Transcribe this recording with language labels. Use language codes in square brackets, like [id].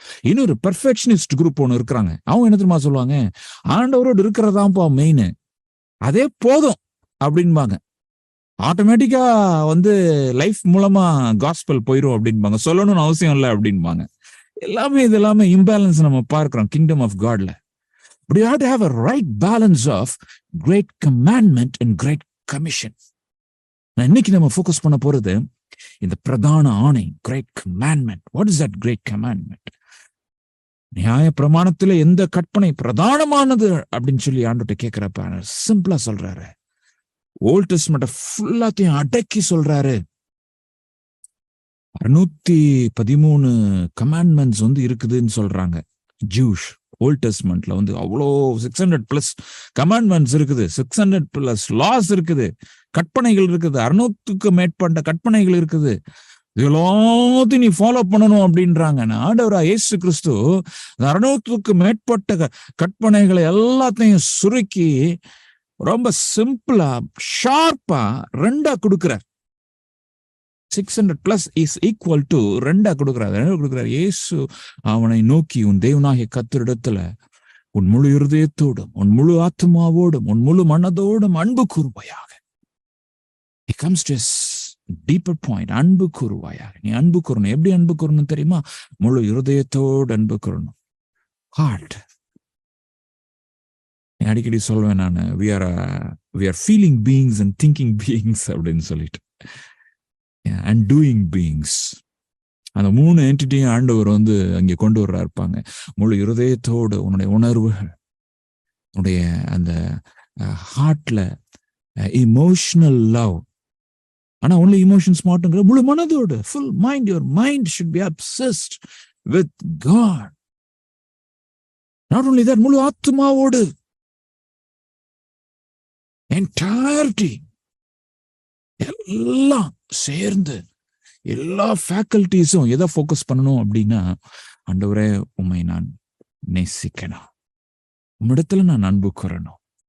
[ta] இன்னொரு perfectionist group ஒன்று இருக்கிறாங்க. அவங்க என்ன தெரியுமா சொல்லுவாங்க? ஆண்டவரோடு இருக்கிறதாப்பா மெயின், அதே போதும் அப்படின்பாங்க. ஆட்டோமேட்டிக்கா வந்து லைஃப் மூலமா காஸ்பல் போயிடும் அப்படின்பாங்க, சொல்லணும்னு அவசியம் இல்லை அப்படின்பாங்க. இது எல்லாமே இம்பேலன்ஸ் நம்ம பார்க்கிறோம் கிங்டம் ஆஃப் காட்ல. [en] But you have to have a right balance of great commandment and great commission. [ta] நான் இன்னைக்கு நம்ம ஃபோக்கஸ் பண்ண போறது இந்த பிரதான ஆணை, great commandment. [en] What is that great commandment? [ta] நியாய பிரமாணத்துல எந்த கற்பனை பிரதானமானது அப்படின்னு சொல்லி ஆண்டவர்ட்ட கேட்கிறப்ப சிம்பிளா சொல்றாரு. ஓல்ட் டெஸ்ட்மென்ட் ஃபுல்லாத்தையும் அடக்கி சொல்றாரு. 613 கமாண்ட்மெண்ட்ஸ் வந்து இருக்குதுன்னு சொல்றாங்க. ஜூஷ் ஓல்ட் டெஸ்ட்மென்ட்ல வந்து அவ்வளோ 600+ கமாண்ட்மெண்ட்ஸ் இருக்குது, 600+ லாஸ் இருக்குது, கற்பனைகள் இருக்குது, 600க்கு மேற்பட்ட கற்பனைகள் இருக்குது. எல்லாத்தையும் நீ ஃபாலோ பண்ணணும் அப்படின்றாங்க. ஆண்டவரா இயேசு கிறிஸ்து 600க்கு மேற்பட்ட கற்பனைகளை எல்லாத்தையும் சுருக்கி ரொம்ப சிம்பிளா, ஷார்ப்பா 2 கொடுக்கிறார். [en] 600+ is equal to 2 [ta] கொடுக்கிறார். இயேசு அவனை நோக்கி, உன் தேவனாகிய கர்த்தரிடத்துல உன் முழு இருதயத்தோடும், உன் முழு ஆத்மாவோடும், உன் முழு மனதோடும் அன்பு கூறுவாயாக. [en] It comes to a deeper point. [ta] அன்பு கூறுவாயாக. நீ அன்பு கூறணும். எப்படி அன்பு கூறணும் தெரியுமா? முழு இருதயத்தோடு அன்பு கூறணும். ஹார்ட். அடிக்கடி சொல்வேன் நான், [en] we are feeling beings and thinking beings [ta] அப்படின்னு சொல்லிட்டு, [en] and doing beings. [ta] அந்த 3 என்டிட்டியும் ஆண்டவர் வந்து அங்கே கொண்டு வர்றா இருப்பாங்க. முழு இருதயத்தோடு உன்னுடைய உணர்வுகள், உன்னுடைய அந்த ஹார்ட்ல இமோஷனல் லவ். ஆனா ஒன்லி இமோஷன்ஸ் மாட்டுங்கிற முழு மனதோடு, [en] full mind, your mind should be obsessed with God. Not only that, [ta] முழு ஆத்மாவோடு, entirety, எல்லாம் சேர்ந்து, எல்லா ஃபேக்கல்டிஸும் எதை ஃபோக்கஸ் பண்ணணும் அப்படின்னா, ஆண்டவரே உம்மை நான் நேசிக்கணும், உம்மிடத்துல நான் அன்பு கூறணும்.